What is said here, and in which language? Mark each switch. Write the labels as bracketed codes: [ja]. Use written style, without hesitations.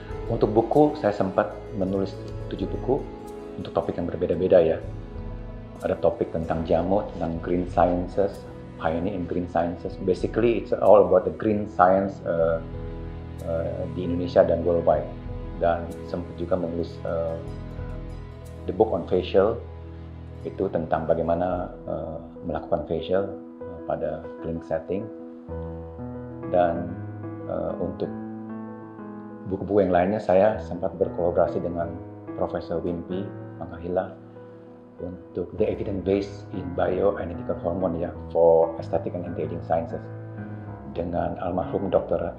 [id] Untuk buku saya sempat menulis 7 buku untuk topik yang berbeda-beda ya. Ada topik tentang jamu, tentang green sciences, [en] pioneer in green sciences. Basically it's all about the green science [id] di Indonesia dan [en] worldwide. [id] Dan sempat juga menulis [en] the book on facial, [id] itu tentang bagaimana melakukan facial pada clinic setting. Dan untuk buku-buku yang lainnya saya sempat berkolaborasi dengan Profesor Wimpi Mangkahila untuk [en] the evidence based in bioidentical hormone [id] ya [en] for aesthetic and anti-aging sciences, [id] dengan almarhum Dr.